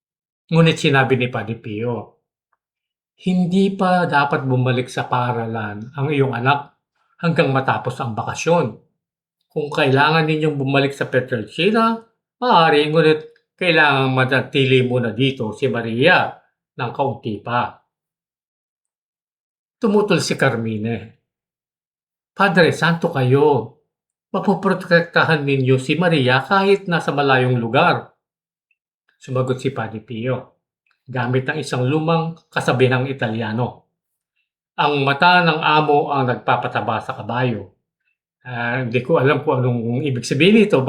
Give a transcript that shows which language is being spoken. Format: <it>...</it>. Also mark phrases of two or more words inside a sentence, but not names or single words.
<tl>Ngunit sinabi ni Padre Pio, Hindi pa dapat bumalik sa paaralan ang iyong anak hanggang matapos ang bakasyon. Kung kailangan ninyong bumalik sa Petrelcina, maaari, ngunit kailangan manatili muna dito si Maria ng kaunti pa. Tumutol si Carmine. Padre, santo kayo. Mapoprotektahan ninyo si Maria kahit nasa malayong lugar. Sumagot si Padre Pio, gamit ang isang lumang kasabihang Italyano. Ang mata ng amo ang nagpapataba sa kabayo. Hindi ko alam kung anong ibig sabihin nito.</tl>